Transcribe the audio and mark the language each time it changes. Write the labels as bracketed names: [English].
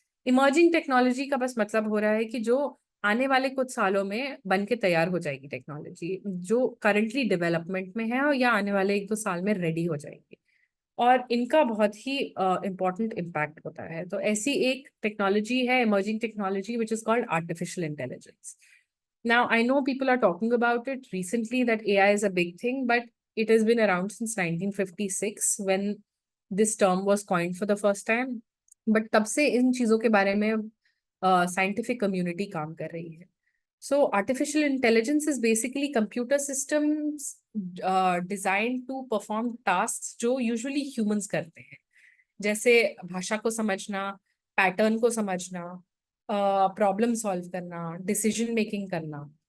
[Hindi] Emerging technology का बस मतलब हो रहा है कि जो आने वाले कुछ सालों में बन के तैयार हो जाएगी टेक्नोलॉजी, जो करंटली डेवलपमेंट में है और या आने वाले 1-2 साल में रेडी हो जाएगी, और इनका बहुत ही इम्पोर्टेंट इम्पैक्ट होता है। तो ऐसी एक टेक्नोलॉजी है emerging technology [English] which is called [Hindi] artificial intelligence. [English] Now I know people are talking about it recently that AI is a big thing, but it has been around since 1956 when this term was coined for the first time. [Hindi] But तब से इन चीजों के बारे में scientific community काम कर रही है। [English] so artificial intelligence is basically computer systems design to perform task [Hindi] जो यूजुअली ह्यूमंस करते हैं, जैसे भाषा को समझना, पैटर्न को समझना, प्रॉब्लम सॉल्व करना, डिसीजन मेकिंग करना।